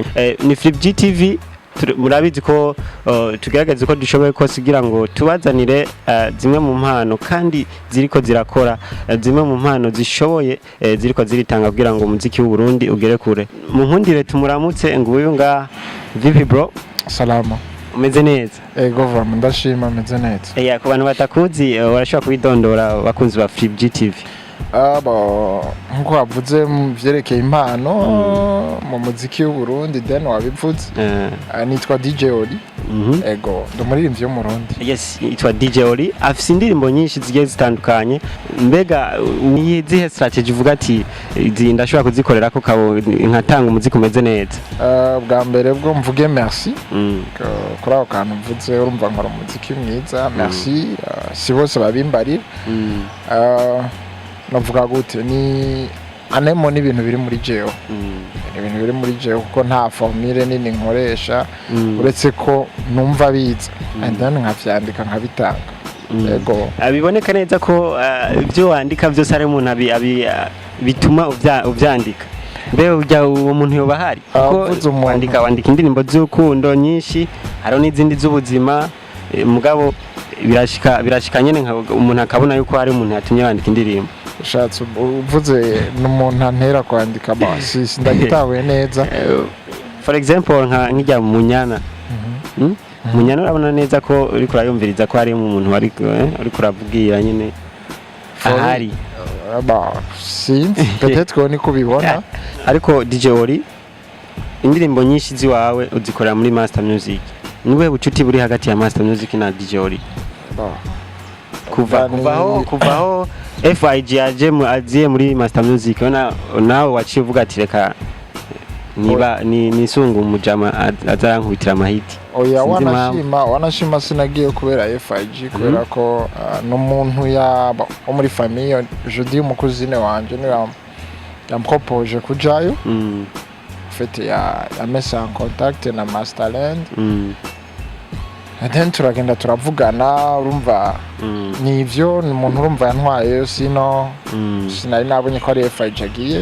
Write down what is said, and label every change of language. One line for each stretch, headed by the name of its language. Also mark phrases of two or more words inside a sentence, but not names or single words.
Rundi: Ni FreeGTV, murabizi ko tugerageza ko dushoboye ko sigira ngo tubazanire zimwe mu mpano kandi ziriko zirakora, zimwe mu mpano zishoboye ziriko ziritanga kugira ngo umuziki w'u Burundi ugere kure. Mu nkundire tumuramutse nguyu nga vipi bro?
Swahili: Salama.
Rundi: Umeze neza? Ego vama ndashima meze neza. Ku bantu batakuzi warashobora kubidondora bakunzi ba FreeGTV? Nkuko wavuze vyerekeye impano mu muziki w'u Burundi then wabivuze. Nitwa DJOLI. Ego ndumuririmbyi wo mu Burundi. Yes, nitwa DJOLI. Afise indirimbo nyinshi zigiye zitandukanye. Mbega ni zihe strategy uvuga ati ndashobora kuzikorera ko nkatanga umuziki umeze neza? Bwa mbere bwo mvuge merci. Kuri ako kantu mvuze urumva nkora umuziki mwiza. Merci. Si bose babimbarira. Navuga gute ni anemo n'ibintu biri muri jeo, ibintu biri muri jeo kuko nta formule nini nkoresha uretse ko numva biza
English: and then
Rundi: nkavyandika nkabitanga. Yego abiboneka neza ko ibyo wandika byose ari umuntu bituma uvyandika. Mbe ujya uwo muntu yoba hari kuko wandika indirimbo z'urukundo nyinshi, haro n'izindi z'ubuzima, mugabo birashika nyene umuntu akabona yuko hari umuntu yatumye wandika indirimbo. Ushatse uvuze n'umuntu antera kwandika basi ndagitawe neza.
English: For example
Rundi: nkijya munyana, munyana urabona neza ko uri kurayumviriza ko hari umuntu wari kuravugira nyine ahari sinzi peut-être ko ni kubibona. Ariko DJOLI indirimbo nyinshi ziwawe uzikorera muri Master Music. Niwe bucuti buri hagati ya Master Music na DJOLI? Kuvaho FIG aziye muri Master Music nawe waciye uvuga ati reka niba nisunga umujama azarankubitira amahiti? Oya wanashima sinagiye kubera FIG kubera ko n'umuntu wo muri famille jeudi umukuzine wanje niwe yampropoje kujayo. Fete ya mesa
French: en contact
Rundi: na Masterland. Then turagenda turavugana, urumva nivyo umuntu urumva yantwaye sinari nabonye ko ari FIG agiye.